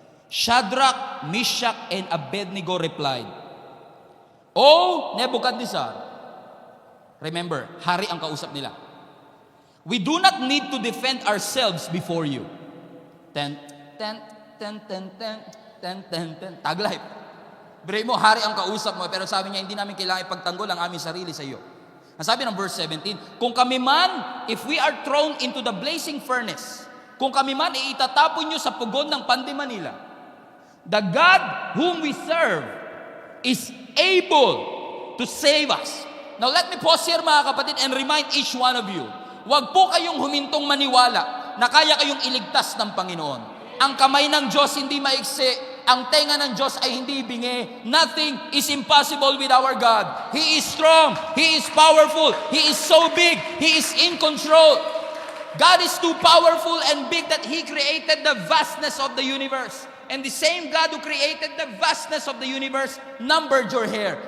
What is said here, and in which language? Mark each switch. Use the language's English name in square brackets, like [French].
[English] Shadrach, Meshach, and Abednego replied, "O Nebuchadnezzar," remember, [Filipino] hari ang kausap nila, [English] "we do not need to defend ourselves before you." Ten, ten, ten, ten, ten, ten, ten, ten. Taglife. [Filipino] Bray mo, hari ang kausap mo, pero sabi niya, hindi namin kailangan ipagtanggol ang aming sarili sa iyo. Ang sabi ng verse 17, kung kami man, [English] if we are thrown into the blazing furnace, [Filipino] kung kami man itatapon nyo sa pugon ng Pandi Manila, [English] the God whom we serve is able to save us. Now let me pause here [Filipino] mga kapatid [English] and remind each one of you, [Filipino] huwag po kayong humintong maniwala na kaya kayong iligtas ng Panginoon. Ang kamay ng Diyos hindi maiksi, ang tenga ng Diyos ay hindi bingi. [English] Nothing is impossible with our God. He is strong. He is powerful. He is so big. He is in control. God is too powerful and big that He created the vastness of the universe. And the same God who created the vastness of the universe numbered your hair.